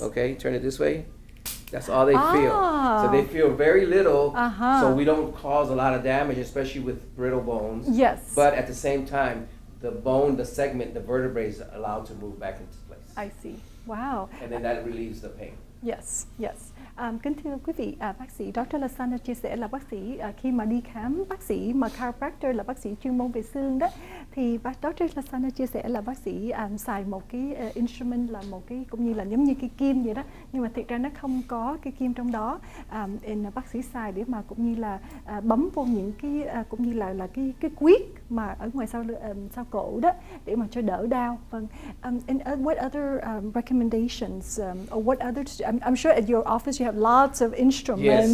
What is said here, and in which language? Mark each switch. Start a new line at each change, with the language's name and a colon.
English: Okay, turn it this way. That's all they feel. Ah. So they feel very little, Uh-huh. so we don't cause a lot of damage, especially with brittle bones. Yes. But at the same time, the bone, the segment, the vertebrae is allowed to move back into place. I see. Wow. And then that relieves the pain. Yes, yes.
Vietnamese: Kính thưa quý vị, bác sĩ Dr. Lasana chia sẻ là bác sĩ khi mà đi khám bác sĩ mà chiropractor là bác sĩ chuyên môn về xương đó, thì Dr. Lasana chia sẻ là bác sĩ xài một cái instrument là một cái cũng như là giống như cái kim vậy đó, nhưng mà thiệt ra nó không có cái kim trong đó. Bác sĩ xài để mà cũng như là bấm vô những cái cũng như là cái quyết mà ở ngoài sau cổ đó để mà cho đỡ đau. Vâng.
English: And what other recommendations or what other? I'm sure at your office you have lots of instruments.